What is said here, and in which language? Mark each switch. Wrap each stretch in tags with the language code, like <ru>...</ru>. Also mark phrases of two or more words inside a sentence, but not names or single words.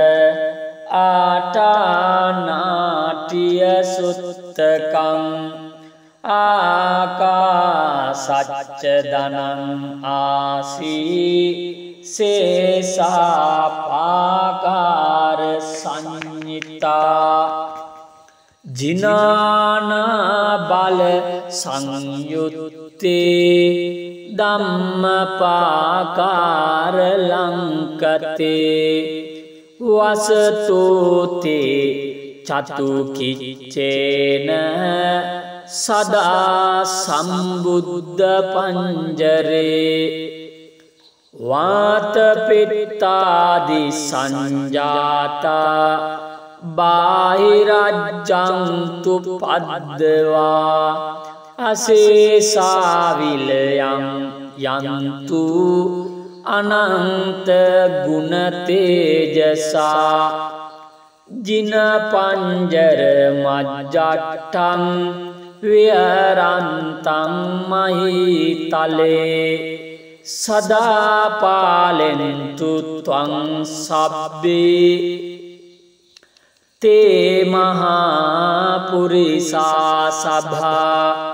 <pi>आटानाट्य सुत्तकं आकाशच्च धनं आसी शेषापाकार संयुक्ता जिनाना बल संयुक्ते ධම්මපාකාර ලංකතේ වසතුති චතුකිච්චේන සදා සම්බුද්ධ පංජරේ වාතපිත්තාදි සංජාතා බාහිරජ්ජන්තු පද්දවා අසේසාවිලයන් යන්තු අනන්ත ගුණ තේජසා ජින පංජර මජ්ජට්ටං විහරන්තං මහීතලේ සදා පාලෙන්තු ත්වං සබ්බේ තේ මහා පුරිසා සභා</pi>